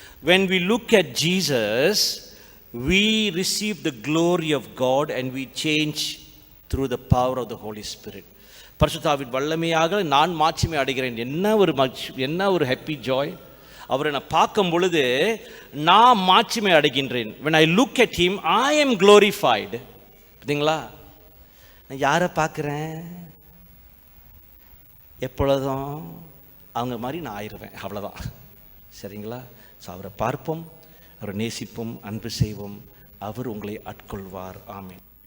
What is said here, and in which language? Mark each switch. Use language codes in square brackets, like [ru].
[en] when we look at Jesus, we receive the glory of God and we change through the power of the Holy Spirit. [ta] பரிசுத்தாவின் வல்லமையாக நான் மாட்சிமை அடைகிறேன். என்ன ஒரு [en] Happy joy. [ta] அவரை நான் பார்க்கும் பொழுது நான் மாட்சிமை அடைகின்றேன். [en] when I look at him, I am glorified. [ta] பார்த்தீங்களா? நான் யாரை பார்க்குறேன்? எப்பொழுதும் அவங்க மாதிரி நான் ஆயிடுவேன். அவ்வளோதான். சரிங்களா? ஸோ அவரை பார்ப்போம், அவரை நேசிப்போம், அன்பு செய்வோம். அவர் உங்களை ஆட்கொள்வார். ஆமென்.